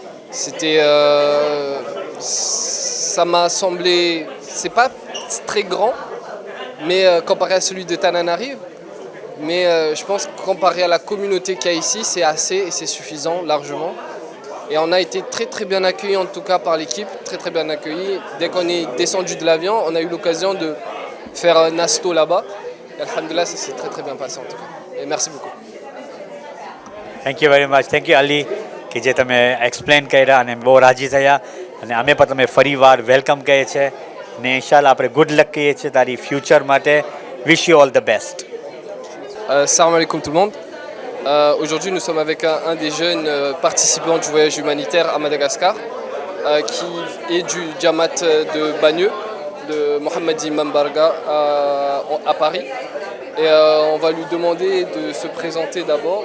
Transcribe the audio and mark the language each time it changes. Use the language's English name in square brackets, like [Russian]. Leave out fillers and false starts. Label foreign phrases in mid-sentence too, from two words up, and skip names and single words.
[French] Ça m'a semblé, c'est pas très grand, mais comparé à celui de Tananarive, mais je pense que comparé à la communauté qu'il y a ici, c'est assez et c'est suffisant largement. Et on a été très très bien accueillis en tout cas par l'équipe, très très bien accueillis. Dès qu'on est descendu de l'avion, on a eu l'occasion de faire un asto là-bas. Et alhamdulillah, ça s'est très très bien passé en tout cas. Et merci beaucoup. [English] Thank you very much thank you [Gujarati] અલી કે જે તમે એક્સપ્લેન કર્યા અને બહુ રાજી થયા અને અમે પણ તમે ફરીવાર વેલકમ કહીએ છીએ ને ઇન્શાલ્લાહ આપણે [English] good luck [Gujarati] કહીએ છીએ તારી ફ્યુચર માટે [English] wish you all the best [Arabic] السلام عليكم [French] tout le monde. Aujourd'hui, nous sommes avec un des jeunes participants du voyage humanitaire à Madagascar, qui est du Jamat de Bagneux, de Mohamed Imam Barga à Paris. Et on va lui demander de se présenter d'abord.